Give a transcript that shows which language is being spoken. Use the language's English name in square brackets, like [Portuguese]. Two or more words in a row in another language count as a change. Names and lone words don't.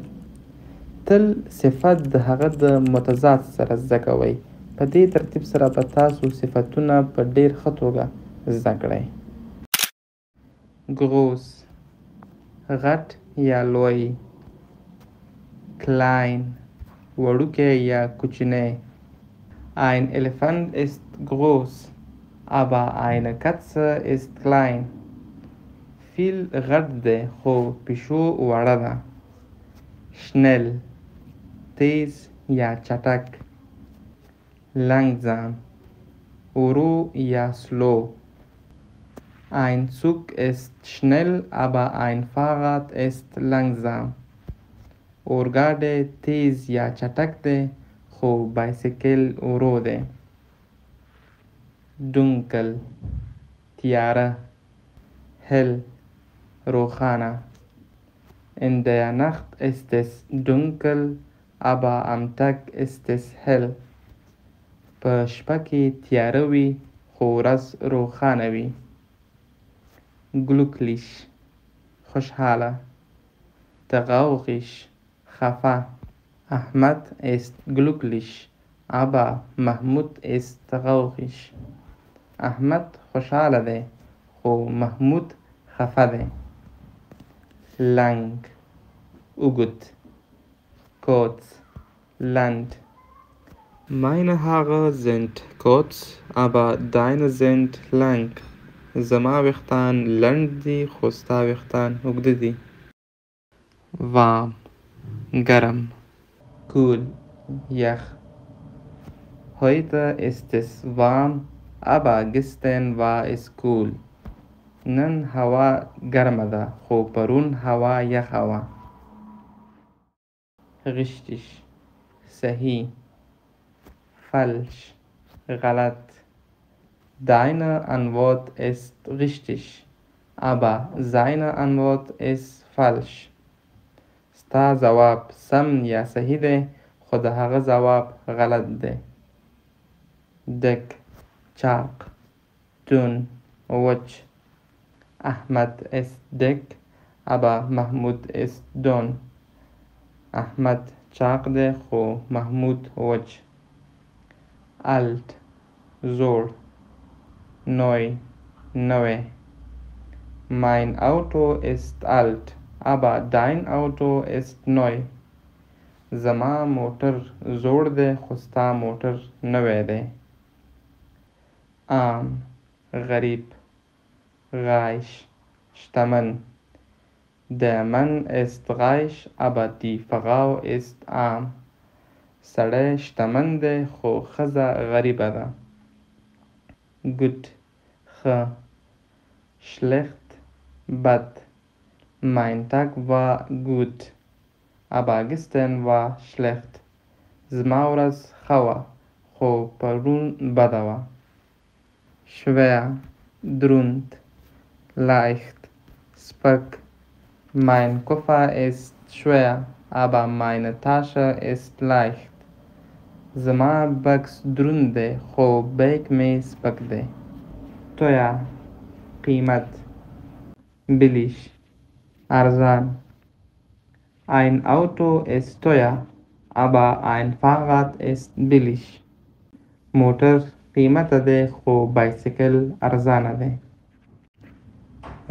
[Pashto] تل صفت د هغه د متضاد سره زده کوئ. په دې ترتیب سره به تاسو صفتونه په ډیر ښه توګه زده کړئ. groß غټ یا لوی، klein وړوکی یا کوچنی. [German] ein Elefant ist groß, aber eine Katze ist klein. [Pashto] فیل غټ دی خو پیشو وړه ده. schnell تیز یا چټک. langsam ورو یا سلو. [German] ein Zug ist schnell, aber ein Fahrrad ist langsam. [Pashto] اورګاډی تیز یا چټک دی خو بایسکل ورو دی. dunkel تیاره. hell روښانه. [German] in der Nacht ist es dunkel, aber am Tag ist es hell. [Pashto] په شپه کې تیاره وي خو ورځ روښانه وي. glücklich خوشحاله. traurig خفه. [German] Ahmad ist glücklich, aber Mahmud ist traurig. [Pashto] احمد خوشحاله دی خو محمود خفه دی. lang اوږد. kurz land. [German] meine Haare sind kurz, aber deine sind lang. [Pashto] زما ویښتان لنډ دي خو ستا ویښتان اوږده دي. warm ګرم. cool یخ. [German] heute ist es warm, aber gestern war es cool. [Pashto] نن هوا ګرمه ده خو پرون هوا یخه وه. richtig صحیح. falsch غلط. [German] deine Antwort ist richtig, aber seine Antwort ist falsch. [Pashto] ستا ځواب سم یا صحیح دی خو د هغه ځواب غلط دی. dick چاق. dünn وچ. [German] Ahmad ist dick, aber Mahmud ist dünn. [Pashto] احمد چاق دی خو محمود وچ. alt زوړ. neu نوی. [German] mein Auto ist alt, aber dein Auto ist neu. [Pashto] زما موټر زوړ دی خو ستا موټر نوی دی. arm غریب. reich شتمن. [German] der Mann ist reich, aber die Frau ist arm. [Pashto] سړی شتمن دی خو ښځه غریبه ده. gut ښه. schlecht بد. [German] mein Tag war gut, aber gestern war schlecht. [Pashto] زما ورځ ښه وه خو پرون بده وه. schwer دروند. leicht سپک. [German] mein Koffer ist schwer, aber meine Tasche ist leicht. [Pashto] زما بکس دروند دی خو بیک مې سپک دی. teuer قیمت. billig ارزان. [German] ein Auto ist teuer, aber ein Fahrrad ist billig. [Pashto] موټر قیمته دی خو بایسکل ارزانه دی.